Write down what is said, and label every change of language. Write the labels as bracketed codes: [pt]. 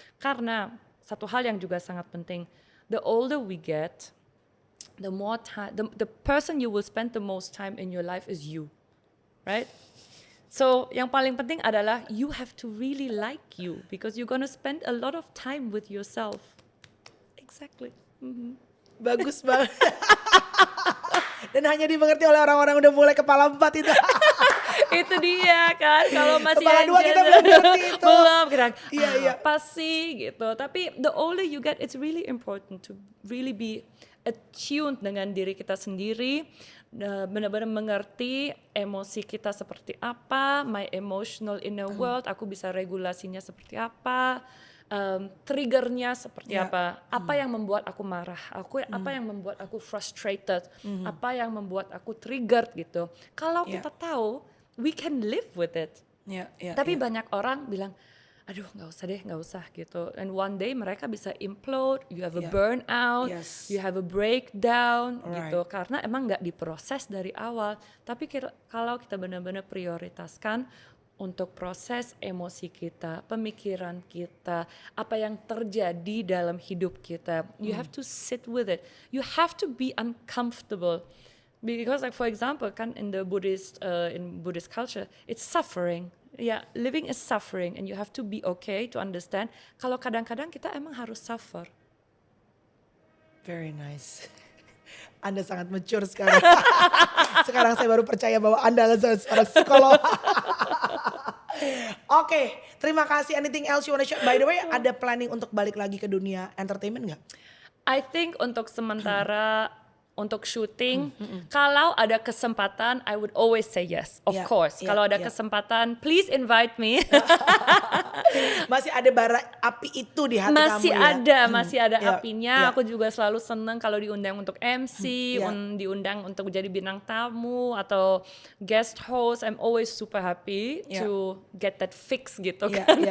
[id] Karena satu hal yang juga sangat penting, [en] the older we get, the more time, the person you will spend the most time in your life is you, right? So [id] yang paling penting adalah [en] you have to really like you because you're gonna spend a lot of time with yourself. Exactly. [id] Bagus banget. Dan hanya dimengerti oleh orang-orang udah mulai kepala 4 itu. Itu dia kan, kalau masih Kepala 2 kita aja- belum ngerti itu. belum kita Iya, iya. apa sih gitu. Tapi [en] the older you get, it's really important to really be attuned [id] dengan diri kita sendiri, benar-benar mengerti emosi kita seperti apa, [en] my emotional inner world, [id] aku bisa regulasinya seperti apa, triggernya seperti Ya. apa yang membuat aku marah, apa yang membuat aku frustrated, apa yang membuat aku triggered gitu. Kalau Ya. kita tahu, [en] we can live with it. [id] Tapi banyak orang bilang, aduh nggak usah deh, nggak usah gitu. [en] And one day [id] mereka bisa [en] implode, you have a burnout, you have a breakdown gitu. [id] Karena emang nggak diproses dari awal. Tapi kalau kita benar-benar prioritaskan untuk proses emosi kita, pemikiran kita, apa yang terjadi dalam hidup kita, [en] you have to sit with it. You have to be uncomfortable. Because like for example, kan in Buddhist culture, it's suffering. Yeah, living is suffering and you have to be okay to understand [id] kalau kadang-kadang kita emang harus [en] suffer. Very nice. [id] Anda sangat mature sekarang. Sekarang saya baru percaya bahwa Anda adalah seorang psikolog. Oke, terima kasih. [en] Anything else you wanna share? By the way, [id] ada planning untuk balik lagi ke dunia entertainment nggak? [en] I think [id] untuk sementara untuk syuting, kalau ada kesempatan, [en] I would always say yes, of course. [id] Kalau ada kesempatan, [en] please invite me. [id] Masih ada bara api itu di hati kamu ya? Masih ada apinya. Aku juga selalu seneng kalau diundang untuk MC, diundang untuk jadi bintang tamu atau guest host. [en] I'm always super happy to get that fix gitu kan.